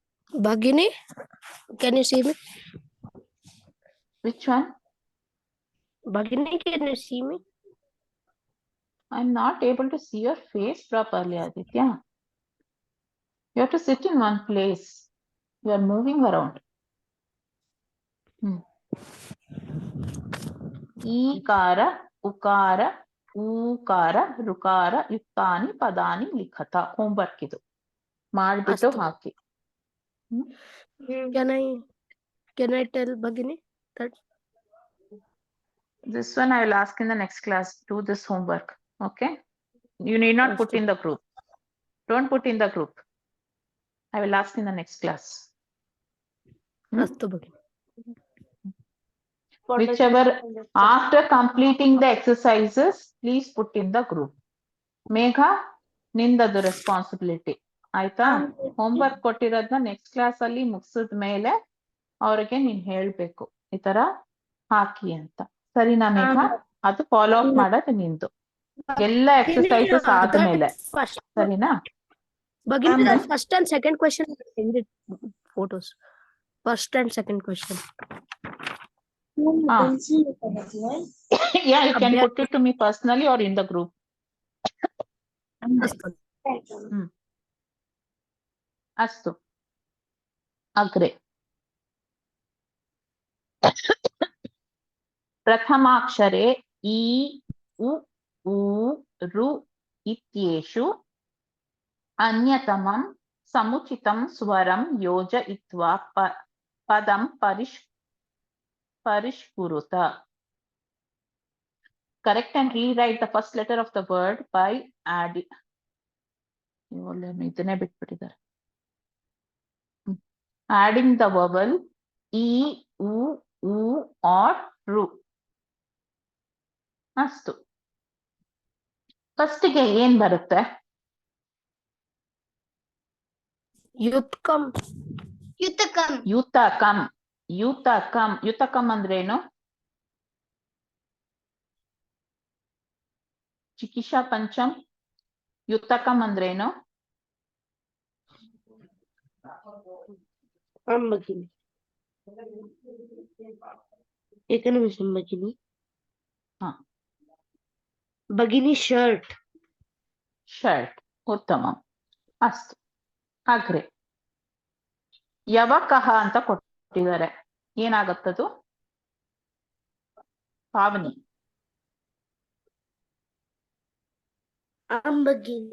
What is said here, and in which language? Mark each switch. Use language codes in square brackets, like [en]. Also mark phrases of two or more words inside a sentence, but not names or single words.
[en] Bhagini, can you see me? Which one? Bhagini, can you see me? I'm not able to see your face properly, Aditya. You have to sit in one place. You are moving around. [sa] ಈಕಾರ ಉಕಾರ ಊಕಾರ ಋಕಾರ ಯುಕ್ತಾನಿ ಪದಾನಿ ಲಿಖತ. [kn] ಹೋಮ್ವರ್ಕ್ ಇದು ಮಾಡ್ಬಿಟ್ಟು ಅಷ್ಟು. ಹಾಕಿ. [en] Can I tell Bhagini that? This one I will ask in the next class. Do this homework. Okay. You need not put in the group. Don't put in the group. I will ask in the next class. [sa] Astu Bhagini. [en] Whichever after completing the exercises, please put in the group. Megha, [kn] ನಿಂದದು ರೆಸ್ಪಾನ್ಸಿಬಿಲಿಟಿ ಆಯ್ತಾ. ಹೋಮ್ವರ್ಕ್ ಕೊಟ್ಟಿರೋದನ್ನ [en] next class [kn] ಅಲ್ಲಿ ಮುಗಿಸಿದ ಮೇಲೆ ಅವ್ರಿಗೆ ನೀನ್ ಹೇಳ್ಬೇಕು ಈ ತರ ಹಾಕಿ ಅಂತ. ಸರಿನಾ ಮೇಘ? ಅದು [en] follow up [kn] ಮಾಡೋದು ನಿಂದು ಎಲ್ಲ ಎಕ್ಸರ್ಸೈಸಸ್ ಆದ್ಮೇಲೆ. ಸರಿನಾ? [en] Bhagini, that first and second question, send it photos. First and second question. Yeah, you can put it to me personally or in the group. [sa] ಅಸ್ತು. ಅಗ್ರೆ. ಪ್ರಥಮಾಕ್ಷರೆ ಈ ಉ ಊ ರು ಇತ್ಯೇಷು ಅನ್ಯತಮಂ ಸಮುಚಿತಂ ಸ್ವರಂ ಯೋಜಯಿತ್ವಾ ಪದಂ ಪರಿಷ್ಕುರುತ. [en] Correct and rewrite the first letter of the word by adding. [kn] ಇದನ್ನೇ ಬಿಟ್ಬಿಟ್ಟಿದ್ದಾರೆ. [en] Adding the vowel e, u, u or ru. [kn] ಅಷ್ಟು. ಫಸ್ಟ್ ಗೆ ಏನ್ ಬರುತ್ತೆ? [sa] Yutkam. ಯುತಕಂ. [kn] ಯುತಕಂ. ಯುತಕಂ. ಯುತಕಂ ಅಂದ್ರೆ ಏನು? [sa] ಚಿಕಿತ್ಸಾ ಪಂಚಂ. [kn] ಯುತಕಂ ಅಂದ್ರೆ ಏನು? [sa] Bhagini. एक निमिषं Bhagini. [en] Bhagini shirt. [sa] ಶರ್ಟ್. ಉತ್ತಮ. ಅಸ್ತು. [kn] ಅಗ್ರೆ. ಯವಕಃ ಅಂತ ಕೊಟ್ಟಿದ್ದಾರೆ. ಏನಾಗತ್ತದು? ಪಾವನಿ. Bhagini.